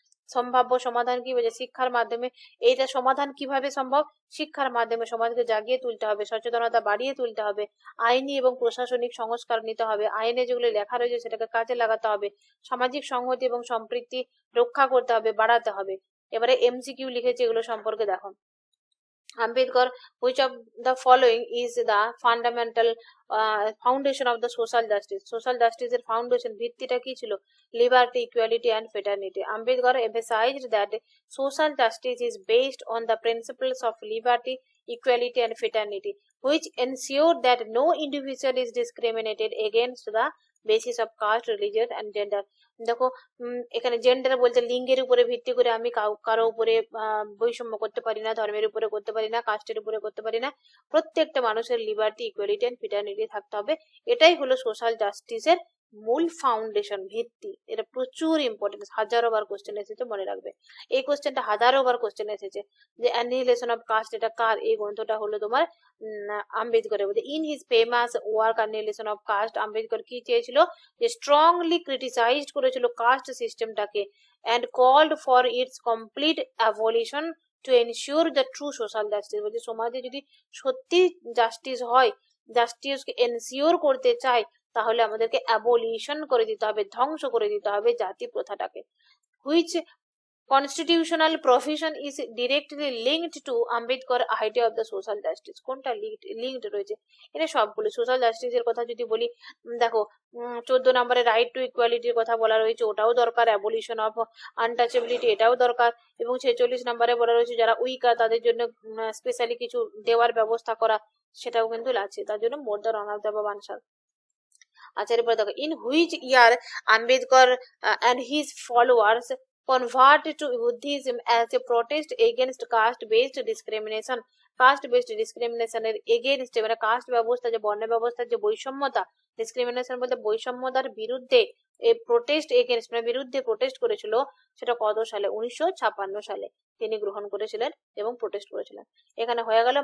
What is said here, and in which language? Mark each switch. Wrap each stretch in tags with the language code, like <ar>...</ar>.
<bn>সম্ভাব্য সমাধান কি, বলছে শিক্ষার মাধ্যমে। এইটা সমাধান কিভাবে সম্ভব? শিক্ষার মাধ্যমে সমাজকে জাগিয়ে তুলতে হবে, সচেতনতা বাড়িয়ে তুলতে হবে, আইনি এবং প্রশাসনিক সংস্কার নিতে হবে, আইনে যেগুলো লেখা রয়েছে সেটাকে কাজে লাগাতে হবে, সামাজিক সংহতি এবং সম্প্রীতি রক্ষা করতে হবে, বাড়াতে হবে। এবারে এমসিকিউ লিখেছে, এগুলো সম্পর্কে দেখো।</bn> <en>Ambedkar, which of the following is the fundamental foundation of the social justice?</en> <bn>Social justice এর foundation ভিত্তিটা কি ছিল?</bn> <en>Liberty, equality and fraternity. Ambedkar emphasized that social justice is based on the principles of liberty, equality and fraternity, which ensure that no individual is discriminated against the basis of caste, religion and gender.</en> <bn>দেখো এখানে gender বলতে লিঙ্গের উপরে ভিত্তি করে আমি কারো উপরে বৈষম্য করতে পারি না, ধর্মের উপরে করতে পারি না, কাস্টের উপরে করতে পারি না। প্রত্যেকটা মানুষের লিবার্টি, ইকুয়ালিটি এন্ড ফ্রেটার্নিটি থাকতে হবে। এটাই হলো সোশ্যাল জাস্টিসের মূল ফাউন্ডেশন, ভিত্তি। এটা প্রচুর ইম্পর্টেন্স, হাজারো বার কোশ্চেন এসেছে, মনে রাখবে। এই কোশ্চেনটা হাজারো বার কোশ্চেন এসেছে যে অ্যানিহিলেশন অফ কাস্ট, এটা কার? এই গ্রন্থটা হলো তোমার আম্বেদকরের। বলতে</bn> <en>in his famous work</en> <bn>annihilation of caste, Ambedkar কি চেয়েছিল? যে স্ট্রংলি ক্রিটিসাইজড করেছিল কাস্ট সিস্টেমটাকে</bn> <en>and called for its complete abolition to ensure the true social justice.</en> <bn>বলছে সমাজে যদি সত্যি জাস্টিস হয়, জাস্টিসকে এনশিওর করতে চাই, তাহলে আমাদেরকে অ্যাবলিশন করে দিতে হবে, ধ্বংস করে দিতে হবে জাতি প্রথাটাকে।</bn> <en>which constitutional provision is directly linked to Ambedkar idea of the social justice?</en> <bn>কোনটা লিঙ্কড রয়েছে? এটা সবগুলো সোশ্যাল জাস্টিসের কথা যদি বলি, দেখো 14 নম্বরে রাইট টু ইকুয়ালিটির কথা বলা রয়েছে, ওটাও দরকার। অ্যাবলিশন অফ আনটাচেবিলিটি, এটাও দরকার। এবং 46 নম্বরে বলা রয়েছে যারা উইকার তাদের জন্য স্পেশালি কিছু দেওয়ার ব্যবস্থা করা, সেটাও কিন্তু আছে। তার জন্য</bn> <en>More the run of the answer.</en> <bn>আচ্ছা, এরপরে দেখো</bn> <en>In which year Ambedkar and his followers convert to Buddhism as a protest against caste-based discrimination.</en> <bn>caste-based discrimination এর এগেইনস্ট, মানে কাস্ট ব্যবস্থা, যে বর্ণ ব্যবস্থার যে বৈষম্যতা, ডিসক্রিমিনেশন বলতে বৈষম্যতার বিরুদ্ধে এই প্রোটেস্ট এগেইনস্ট, মানে বিরুদ্ধে প্রোটেস্ট করেছিল। সেটা কত সালে? 1956 সালে তিনি গ্রহণ করেছিলেন এবং প্রোটেস্ট করেছিলেন। এখানে হয়ে গেল।</bn>